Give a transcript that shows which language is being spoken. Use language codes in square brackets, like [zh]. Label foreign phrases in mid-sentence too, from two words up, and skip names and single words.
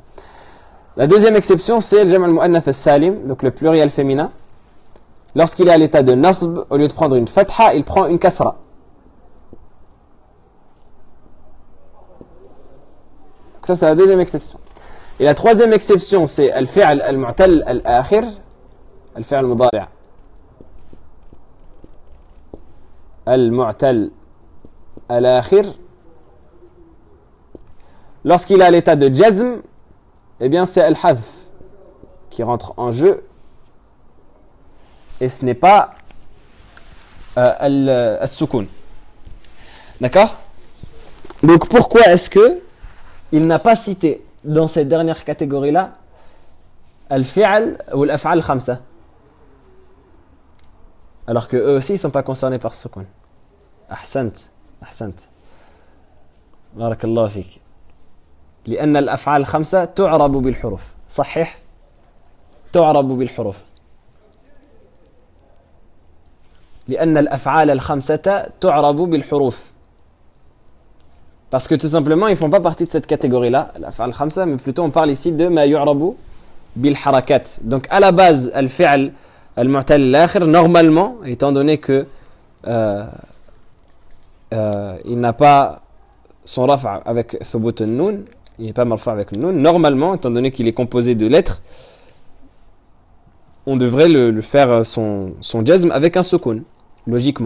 [fr] La deuxième exception c'est le [ar] جمع المؤنث السالم, [fr] donc le pluriel féminin. Lorsqu'il est à l'état de nasb, au lieu de prendre une fatha, il prend une kasra. Donc ça c'est la deuxième exception. Et la troisième exception c'est [ar] الفعل المعتل الآخر، الفعل المضارع المعتل الآخر. [fr] Lorsqu'il est à l'état de jazm, eh bien c'est al-hadf qui rentre en jeu. Et ce n'est pas al-sukun. D'accord? Donc pourquoi est-ce que il n'a pas cité dans cette dernière catégorie-là al-fi'al ou [ar] الأفعال الخمسة, [fr] alors que eux aussi ils ne sont pas concernés par sukun? [ar] أحسنت. بارك الله فيك. لأن الأفعال الخمسة تعرب بالحروف. صحيح؟ تعرب بالحروف. لأن الأفعال الخمسة تعرب بالحروف. [fr] Parce que tout simplement, ils ne font pas partie de cette catégorie-là, l' [ar] أفعال خمسة, [fr] mais plutôt on parle ici de [ar] ما يعرب بالحركات. [fr] Donc à la base, [ar] الفعل المعتل الآخر, [fr] normalement, étant donné que il n'a pas son raf' avec [ar] ثبوت النون, [fr] il n'est pas marfa' avec le nun, normalement, étant donné qu'il est composé de lettres, on devrait le faire son jazm avec un sukun, logiquement.